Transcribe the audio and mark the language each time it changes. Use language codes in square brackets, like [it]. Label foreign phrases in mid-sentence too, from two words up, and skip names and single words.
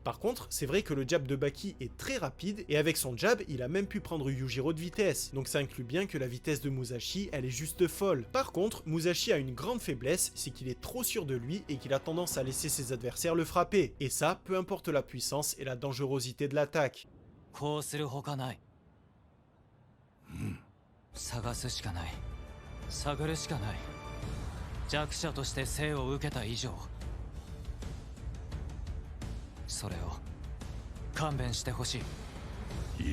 [fr] Par contre, c'est vrai que le jab de Baki est très rapide, et avec son jab, il a même pu prendre Yujiro de vitesse. Donc ça inclut bien que la vitesse de Musashi, elle est juste folle. Par contre, Musashi a une grande faiblesse, c'est qu'il est trop sûr de lui et qu'il a tendance à laisser ses adversaires le frapper. Et ça, peu importe la puissance et la dangerosité de l'attaque. [ja] 探すしかない。探るしかない。弱者として生を受けた以上、それを勘弁してほしい。